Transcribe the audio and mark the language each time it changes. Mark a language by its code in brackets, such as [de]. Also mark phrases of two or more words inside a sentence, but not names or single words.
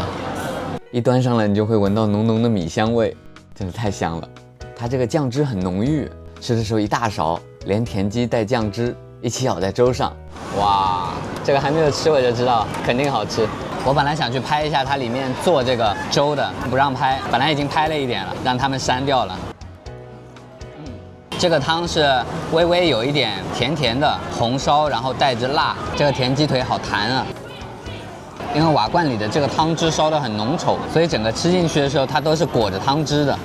[zh] 一端上來你就會聞到濃濃的米香味，真的太香了。它這個醬汁很濃郁，吃的時候一大勺，連田雞帶醬汁一起舀在粥上。哇，這個還沒有吃我就知道肯定好吃。我本來想去拍一下它裡面做這個粥的，不讓拍，本來已經拍了一點了，讓他們刪掉了。這個湯是微微有一點甜甜的紅燒，然後帶着辣。這個田雞腿好彈啊！因為瓦罐裡的這個湯汁燒得很濃稠，所以整個吃進去的時候它都是裹着湯汁的。